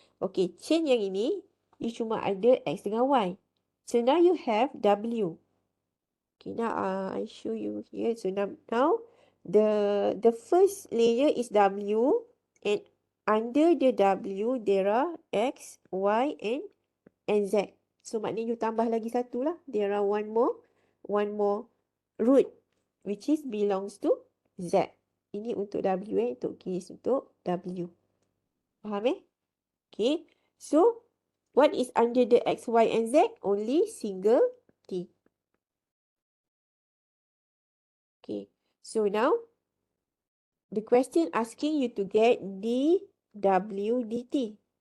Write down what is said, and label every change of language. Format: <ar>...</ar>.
<ms>Okay, chain yang ini you cuma ada x dengan y.</ms> <en>So now you have w. Okay, now I show you here. So now the first layer is w, and under the w there are x, y, and z.</en> <ms>So maknanya you tambah lagi satu lah.</ms> <en>There are one more root which is belongs to z.</en> <ms>Ini untuk w, untuk case untuk w. Faham Okay.</ms> <en>So what is under the x, y, and z? Only single t. Okay. So now the question asking you to get dw dt.</en>